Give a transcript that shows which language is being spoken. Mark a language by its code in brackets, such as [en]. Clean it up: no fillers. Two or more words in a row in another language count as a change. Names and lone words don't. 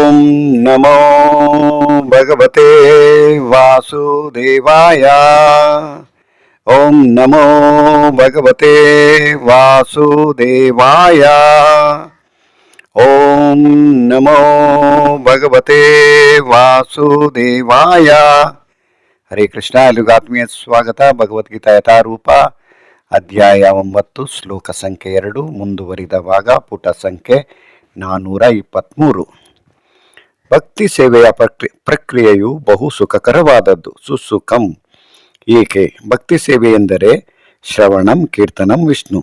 [sa] ನಮೋ ಭಗವತೆ ವಾಸುದೇವಾಯ. ಓಂ ನಮೋ ಭಗವತೆ ವಾಸುದೇವಾಯ. ಓಂ ನಮೋ ಭಗವತೆ ವಾಸುದೇವಾಯ. ಹರೇ ಕೃಷ್ಣ. [kn] ಎಲ್ಲಿಗೂ ಆತ್ಮೀಯ ಸ್ವಾಗತ. ಭಗವದ್ಗೀತಾ ಯಥಾರೂಪ ಅಧ್ಯಾಯ 9 ಶ್ಲೋಕ ಸಂಖ್ಯೆ 2 ಮುಂದುವರಿದ ಭಾಗ ಪುಟ ಸಂಖ್ಯೆ 423. ಭಕ್ತಿ ಸೇವೆಯ ಪ್ರಕ್ರಿಯೆಯು ಬಹು ಸುಖಕರವಾದದ್ದು. ಸುಸುಖಂ. ಏಕೆ? ಭಕ್ತಿ ಸೇವೆ ಎಂದರೆ [sa] ಶ್ರವಣಂ ಕೀರ್ತನಂ ವಿಷ್ಣು.